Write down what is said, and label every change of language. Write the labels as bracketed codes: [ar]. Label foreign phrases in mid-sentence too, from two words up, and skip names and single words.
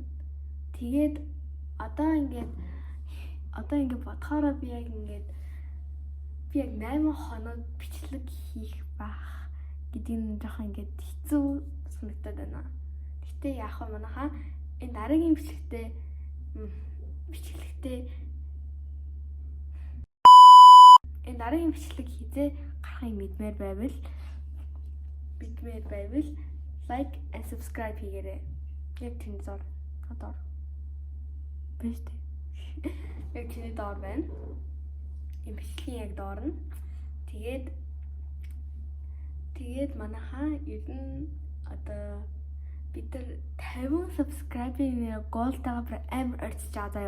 [mn] Тэгээд одоо ингээд бодохоор би яг 8 хоног бичлэг хийх байх гэдэг нь жоохон ингээд хэцүү санагдаад байна. Гэтэ яах вэ манайхаа энэ дараагийн бичлэгтээ энэ дараагийн бичлэг хизээ гарахыг мэдмээр байвал [en] like and subscribe [mn] хийгээрэй. Яг тийм зор одоо биш дээ. Яг тийм доор байна. Энэ бичлэгийн яг доор нь. Тэгээд манайхаа ер нь одоо бид нар 50 [en] subscribe-ийн goal- [mn] тайгаа амар орцож байгаа заяа.